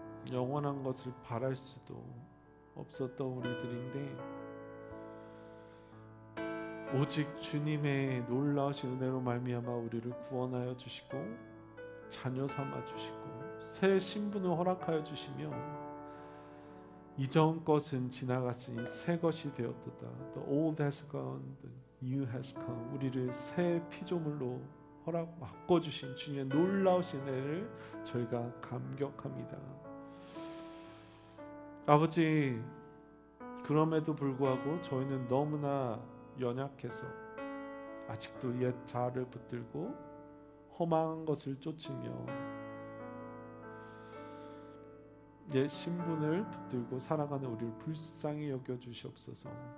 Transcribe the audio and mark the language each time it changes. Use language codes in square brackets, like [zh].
[ko] 영원한 것을 바랄 수도 없었던 우리들인데 오직 주님의 놀라우신 은혜로 말미암아 우리를 구원하여 주시고 자녀 삼아 주시고 새 신분을 허락하여 주시며 이전 것은 지나갔으니 새 것이 되었도다. [en] The old has gone, the new has come. [ko] 우리를 새 피조물로 바꿔주신 주님의 놀라우신 은혜를 저희가 감격합니다. 아버지, 그럼에도 불구하고 저희는 너무나 연약해서 아직도 옛 자아를 붙들고 허망한 것을 쫓으며 옛 신분을 붙들고 살아가는 우리를 불쌍히 여겨주시옵소서.